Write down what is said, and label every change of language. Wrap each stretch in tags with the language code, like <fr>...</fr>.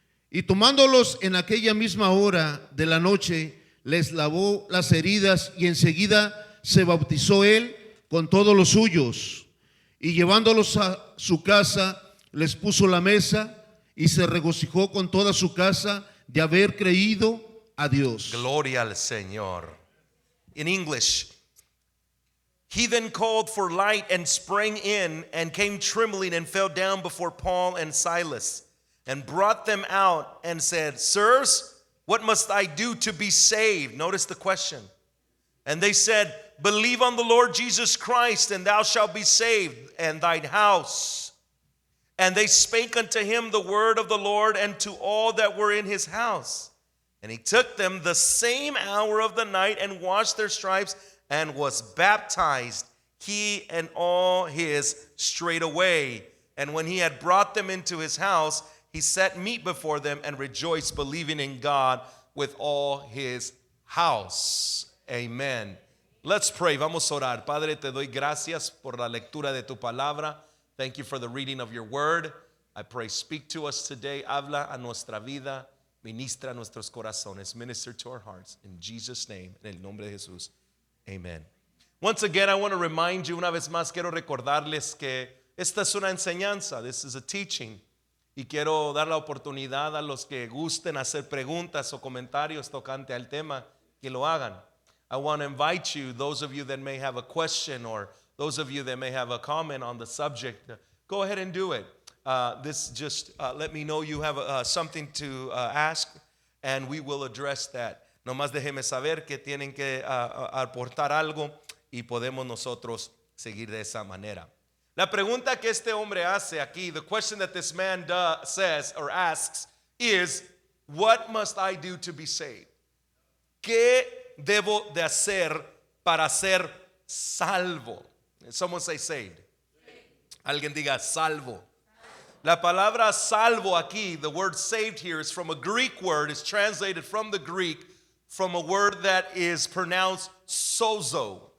<es>Y tomándolos en aquella misma hora de la noche, les lavó las heridas y enseguida se bautizó él con todos los suyos. Y llevándolos a su casa, les puso la mesa y se regocijó con toda su casa de haber creído a Dios. Gloria al Señor.</es> <en>In English, he then called for light and sprang in and came trembling and fell down before Paul and Silas and brought them out and said, Sirs, what must I do to be saved? Notice the question. And they said, Believe on the Lord Jesus Christ, and thou shalt be saved, and thine house. And they spake unto him the word of the Lord and to all that were in his house. And he took them the same hour of the night and washed their stripes and was baptized, he and all his straightway. And when he had brought them into his house, he set meat before them and rejoiced, believing in God with all his house. Amen. Let's pray.</en> <es>Vamos a orar. Padre, te doy gracias por la lectura de tu palabra.</es> <en>Thank you for the reading of your word. I pray, speak to us today.</en> <es>Habla a nuestra vida. Ministra a nuestros corazones.</es> <en>Minister to our hearts. In Jesus' name.</en> <es>En el nombre de Jesús.</es> <en>Amen. Once again, I want to remind you,</en> <es>una vez más quiero recordarles que esta es una enseñanza.</es> <en>This is a teaching.</en> <es>Y quiero dar la oportunidad a los que gusten hacer preguntas o comentarios tocante al tema, que lo hagan.</es> <en>I want to invite you, those of you that may have a question or those of you that may have a comment on the subject, go ahead and do it. Let me know you have something to ask, and we will address that.</en> <es>Nomás déjeme saber que tienen que aportar algo y podemos nosotros seguir de esa manera. La pregunta que este hombre hace aquí,</es> <en>the question that this man says or asks is, what must I do to be saved?</en> <es>¿Qué debo de hacer para ser salvo?</es> <en>Someone say saved.</en> <es>Alguien diga salvo. La palabra salvo aquí,</es> <en>the word saved here is from a Greek word, is translated from the Greek, from a word that is pronounced sozo.</en>